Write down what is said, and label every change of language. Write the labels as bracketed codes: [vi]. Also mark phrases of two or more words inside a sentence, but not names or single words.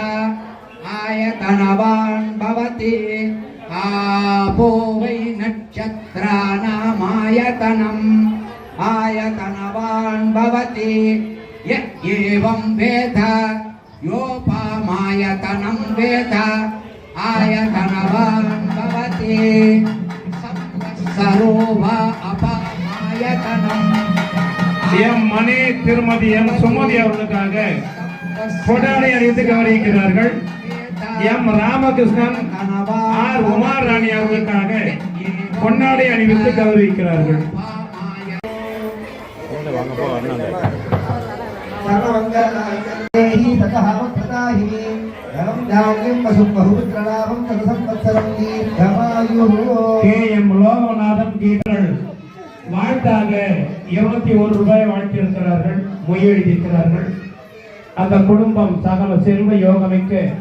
[sa] आयतनवान भवति आपो वै नक्षत्राणामायतनम् आयतनवान भवति एवं वेद योपामायतनं वेद आयतनवान भवति सर्वसरोवा अपामायतनं [ta] எம் மணி திருமதி எம் சுமதி அவர்களுக்காக கொடாடை அணிந்து கௌரவிக்கிறார்கள். எம் ராமகிருஷ்ணன் ஆர் உமார் ராணி அவர்களுக்காக பொன்னாடை அணிவித்து கௌரவிக்கிறார்கள். வாங்கப்போ [sa] सर्वमङ्गलमाङ्गल्ये ततः प्रदाहिने धनं धान्यं वसुं बहुपुत्रलाभं तत्संवत्सरं दीर्घमायुः [ta] KM லோகநாதன் கீதர்கள் வாழ்த்தாக 21 ரூபாய் வாழ்த்தியிருக்கிறார்கள், மொய் எழுதியிருக்கிறார்கள். அந்த குடும்பம் சகல செல்வ யோகமிக்க